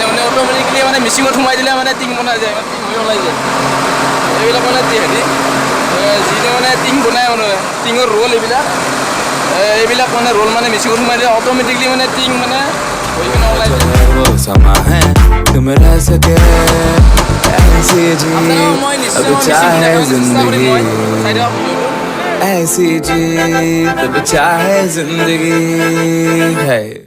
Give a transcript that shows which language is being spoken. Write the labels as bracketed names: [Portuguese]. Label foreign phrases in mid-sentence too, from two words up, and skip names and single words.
[Assamese] মানে অট'মেটিকলি মানে মেচিনত সোমাই দিলে মানে টিং বনাই যায়, মানে টিং হৈ ওলাই যায়। এইবিলাক মানে হেৰি যিটো মানে টিং বনাই মানে টিঙৰ ৰোল, এইবিলাক মানে ৰোল মানে মেচিনত সোমাই দিলে অট'মেটিকলি মানে টিং মানে হৈ কিনে ওলাই যায়। [Hindi] वो समा है तुम रह सके ऐसी जी [Assamese] মই [Hindi] अब [Assamese] নিশ্চয় [Hindi] चाहे [Assamese] চেষ্টা কৰিম। মই [Hindi] जिंदगी [Assamese] চাই দিয়ক ভিডিঅ'টো। [Hindi] ऐसी जी अब चाहे जिंदगी है।